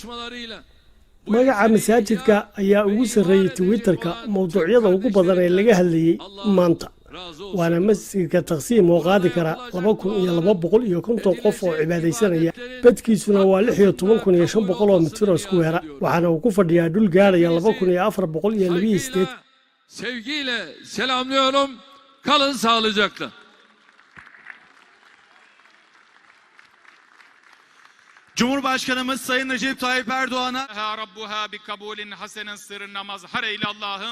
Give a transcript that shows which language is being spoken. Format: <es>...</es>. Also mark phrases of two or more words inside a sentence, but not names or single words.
<so>magaca masaajidka ayaa ugu sarreeyay Twitter-ka mowduucyada ugu badan ee laga hadlayay maanta, waana masjidka Taqsiim oo qaadi kara 2250 qof oo cibaadaysanaya, badkiisuna waa 16,500 mitir oo iskuweera, waxaana uu ku fadhiyaa dhul gaaraya 2428.</so> <tr>Sevgiyle selamlıyorum. Kalın sağlıcakla. Cumhurbaşkanımız Sayın Recep Tayyip Erdoğan'a</tr> <ar>ربها بقبول حسن</ar> <tr>sırrına mazhar eyle Allah'ım.</tr>